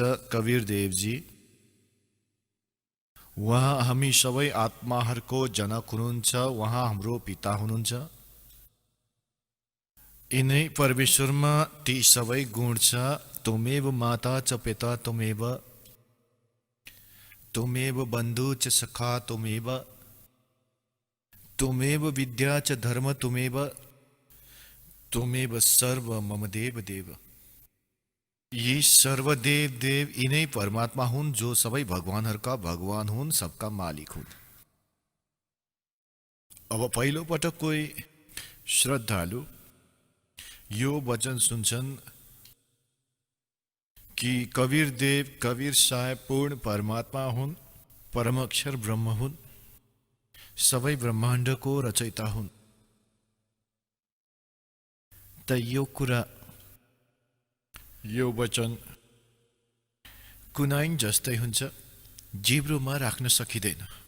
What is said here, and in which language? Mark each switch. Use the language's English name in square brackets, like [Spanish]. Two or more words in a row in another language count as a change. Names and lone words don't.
[Nepali] कबीर देवजी उहाँ हामी सबै आत्माहरूको जनक हुनुहुन्छ। उहाँ हाम्रो पिता हुनुहुन्छ। यिनै परमेश्वरमा ती सबै गुण छ। [Sanskrit] त्वमेव माता च पिता त्वमेव, त्वमेव बन्धु च सखा त्वमेव, त्वमेव विद्या च धर्म त्वमेव, त्वमेव सर्व मम देव देव। [Nepali] यी सर्वदेव देव यिनै परमात्मा हुन् जो सबै भगवानहरूका भगवान हुन्, सबका मालिक हुन्। अब पहिलो पटक कोही श्रद्धालु यो वचन सुन्छन् कि कबीर देव कबीर साहेब पूर्ण परमात्मा हुन्, परम अक्षर ब्रह्म हुन्, सबै ब्रह्माण्डको रचयिता हुन्। त यो कुरा यो वचन कुनाइन जस्तै हुन्छ, जिब्रोमा राख्न सकिँदैन।